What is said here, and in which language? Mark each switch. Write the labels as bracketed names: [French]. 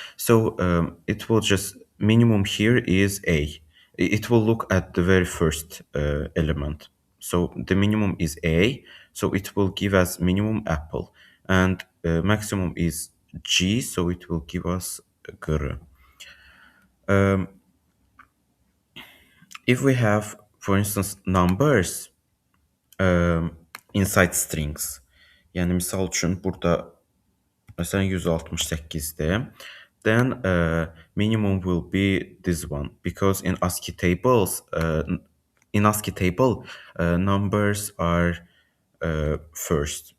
[English] So it will just, minimum here is A. It will look at the very first element. So the minimum is A, so it will give us minimum apple. And maximum is G, so it will give us gr. If we have, for instance, numbers inside strings, [Azerbaijani] yəni misal üçün burada məsələn 168-dir. [English] then minimum will be this one because in ASCII tables, in ASCII table, numbers are first.